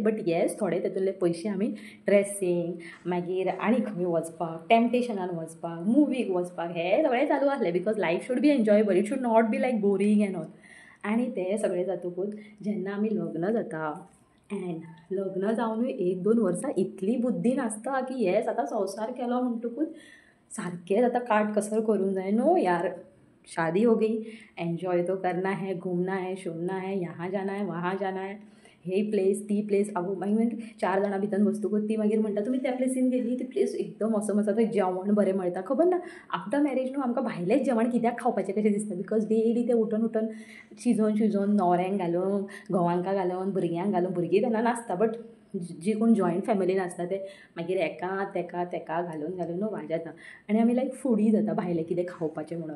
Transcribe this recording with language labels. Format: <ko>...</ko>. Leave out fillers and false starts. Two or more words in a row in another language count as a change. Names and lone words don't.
<en>But yes</en> <kok>थोडे तेतूंतले पयशे आमी ड्रेसींग मागीर आनी खंय वचपाक, टॅम्पटेशनान वचपाक, मुवीक वचपाक हे सगळें चालू आसलें</kok> <en>because life should be enjoyable, it should not be like boring and all.</en> <kok>आनी तें सगळें जातकूच जेन्ना आमी लग्न जाता एंड लग्न जावनूय 1-2 वर्सां इतली बुद्धी नासता की येस आतां संवसार केलो म्हणटकूच सारकेंच आतां काट कसर करूंक जाय.</kok> <hi>नो यार, शादी हो गई, एन्जॉय तो करना है, घूमना है, शोमना है, यहाँ जाना है, वहाँ जाना है,</hi> <kok>हे प्लेस ती प्लेस. मागीर 4 जाणां भितर बसतकूच ती मागीर म्हणटा तुमी त्या प्लेसीन गेली, ती प्लेस एकदम असम आसा, थंय जेवण बरें मेळटा. खबर ना</kok> <en>after marriage</en> <kok>न्हू आमकां भायलेंच जेवण कित्याक खावपाचें कशें दिसता बिकॉज डेली तें उठून शिजोवन न्हवऱ्यांक घालून घोवांका घालून भुरग्यांक घालून भुरगीं तेन्ना नासता बट जी कोण जॉयंट फॅमिलीन आसता ते मागीर एका तेका घालून न्हू वाजता आनी आमी</kok> <en>like foodie</en> <kok>जाता भायलें कितें खावपाचें म्हणून.</kok>